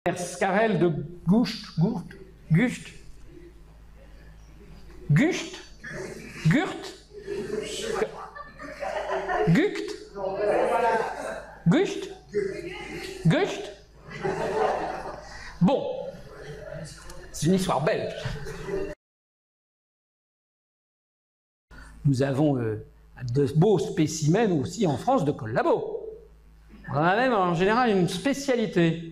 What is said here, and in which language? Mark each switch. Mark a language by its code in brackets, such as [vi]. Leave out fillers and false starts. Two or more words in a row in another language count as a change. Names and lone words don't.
[fr] Scarel de Gucht, Gucht, Gucht, Gurt, Gucht, Gucht, Gucht. Bon, c'est une histoire belge. Nous avons de beaux spécimens aussi en France de collabos. On a même en général une spécialité.